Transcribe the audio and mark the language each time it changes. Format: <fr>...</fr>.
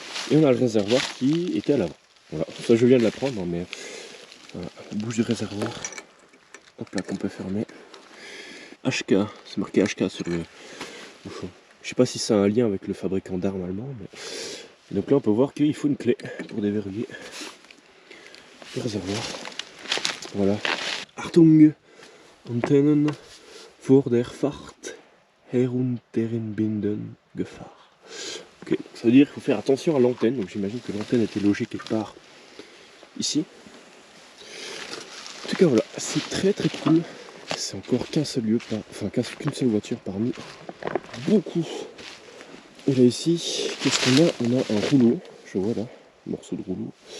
<fr>Et on a le réservoir qui était à l'avant. Voilà, ça je viens de l'apprendre, mais voilà, la bouche du réservoir. Hop là, qu'on peut fermer. HK, c'est marqué HK sur le bouchon. Je sais pas si ça a un lien avec le fabricant d'armes allemand, mais... Donc là on peut voir qu'il faut une clé pour déverrouiller le réservoir. Voilà.</fr> <de>Achtung, Antennen vor der Fahrt herunterbinden Gefahr.</de> <fr>Ok, ça veut dire qu'il faut faire attention à l'antenne, donc j'imagine que l'antenne était logée quelque part ici. En tout cas voilà, c'est très très cool. C'est encore qu'un seul lieu, qu'une seule voiture parmi beaucoup. Et là ici, qu'est-ce qu'on a? On a un rouleau, je vois là, un morceau de rouleau.</fr>